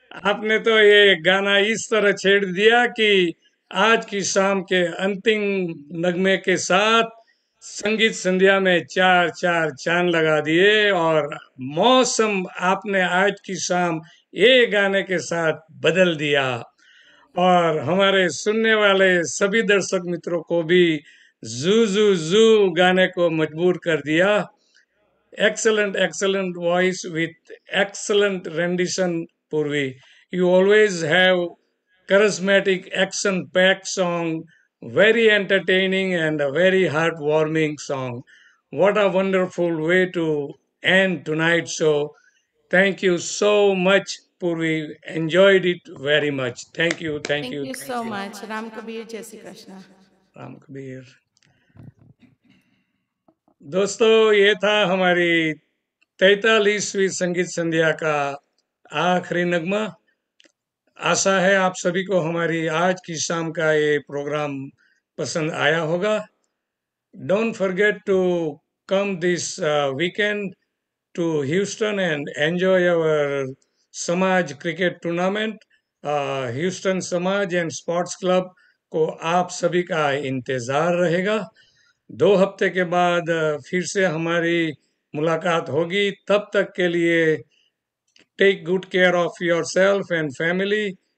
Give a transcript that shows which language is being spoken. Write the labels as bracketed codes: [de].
[hi] आपने तो ये गाना इस तरह छेड़ दिया कि आज की शाम के अंतिम नगमे के साथ संगीत संध्या में चार चार चांद लगा दिए, और मौसम आपने आज की शाम ये गाने के साथ बदल दिया, और हमारे सुनने वाले सभी दर्शक मित्रों को भी जू जू जू गाने को मजबूर कर दिया। [en] Excellent voice with excellent rendition, Purvi. You always have charismatic, action-packed song, very entertaining and a very heartwarming song. What a wonderful way to end tonight's show. Thank you so much, Purvi. Enjoyed it very much. Thank you. Thank you so much. Ram Kabir, Jai Shri Krishna. [hi] Ram Kabir. दोस्तों, ये था हमारी 43वीं संगीत संध्या का आखिरी नगमा। आशा है आप सभी को हमारी आज की शाम का ये प्रोग्राम पसंद आया होगा। [en] Don't forget to come this weekend to Houston and enjoy our Samaj cricket tournament. [hi] Houston Samaj and Sports Club को आप सभी का इंतजार रहेगा। 2 हफ्ते के बाद फिर से हमारी मुलाकात होगी। तब तक के लिए [en] Take good care of yourself and family.